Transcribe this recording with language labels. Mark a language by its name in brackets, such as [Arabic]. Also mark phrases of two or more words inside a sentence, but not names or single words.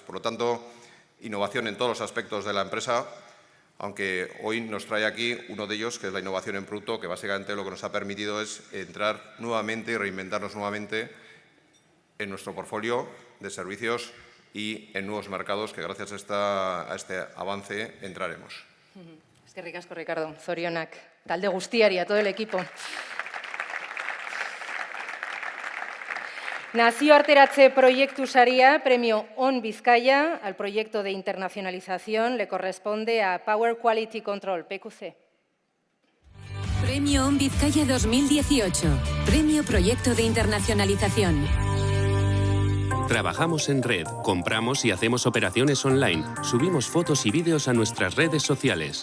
[Spanish] Por lo tanto, innovación en todos los aspectos de la empresa, aunque hoy nos trae aquí uno de ellos, que es la innovación en producto, que básicamente lo que nos ha permitido es entrar nuevamente y reinventarnos nuevamente en nuestro portfolio de servicios y en nuevos mercados que gracias a este avance entraremos. [Basque] Eskerrik asko, Ricardo. Zorionak, talde guztiari, [Spanish] a todo el equipo. [Basque] Nazioarteratze proiektu saria, premio On Bizkaia, [Spanish] al proyecto de internacionalización le corresponde a Power Quality Control, PQC. Premio On Bizkaia 2018. Premio Proyecto de Internacionalización. Trabajamos en red, compramos y hacemos operaciones online, subimos fotos y vídeos a nuestras redes sociales.